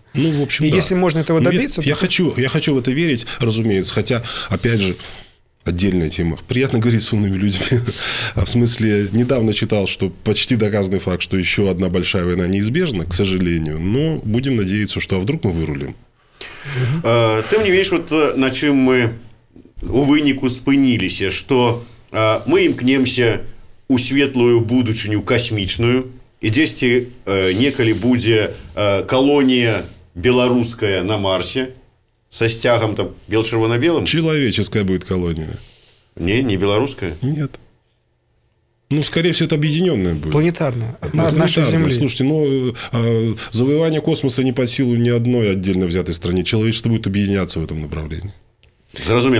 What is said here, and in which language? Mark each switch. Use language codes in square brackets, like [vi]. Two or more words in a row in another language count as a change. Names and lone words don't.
[ru] Ну, в общем, и если можно этого добиться... Я хочу в это верить, разумеется, хотя, опять же, отдельная тема. Приятно говорить с умными людьми. В смысле, недавно читал, что почти доказанный факт, что еще одна большая война неизбежна, к сожалению, но будем надеяться, что вдруг мы вырулим. [be] Тым не менш, вот на чым мы у выніку спыніліся, што мы імкнемся у светлую будучыню касмічную, і дзесьці некалі будзе калонія беларуская на Марсе со стягом там бел-чырвона-белым. [ru] Человеческая будет колония. Не белорусская? Нет. Ну, скорее всего, это объединенная будет. Планетарная. От нашей Земли. Слушайте, завоевание космоса не под силу ни одной отдельно взятой стране. Человечество будет объединяться в этом направлении. [be] Зразумела.